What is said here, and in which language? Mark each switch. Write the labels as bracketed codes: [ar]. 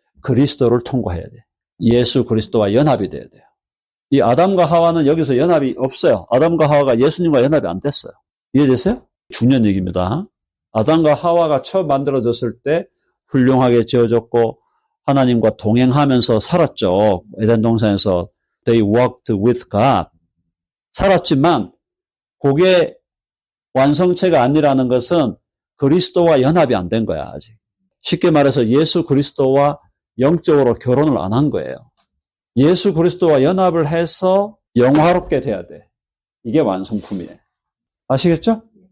[ko] 그리스도를 통과해야 돼. 예수 그리스도와 연합이 돼야 돼요. 이 아담과 하와는 여기서 연합이 없어요. 아담과 하와가 예수님과 연합이 안 됐어요. 이해되세요? 중요한 얘기입니다. 아담과 하와가 처음 만들어졌을 때 훌륭하게 지어졌고 하나님과 동행하면서 살았죠. 에덴 동산에서 [en] they walked with God. [ko] 살았지만 그게 완성체가 아니라는 것은 그리스도와 연합이 안 된 거야, 아직. 쉽게 말해서 예수 그리스도와 영적으로 결혼을 안 한 거예요. 예수 그리스도와 연합을 해서 영화롭게 돼야 돼. 이게 완성품이에요. 아시겠죠?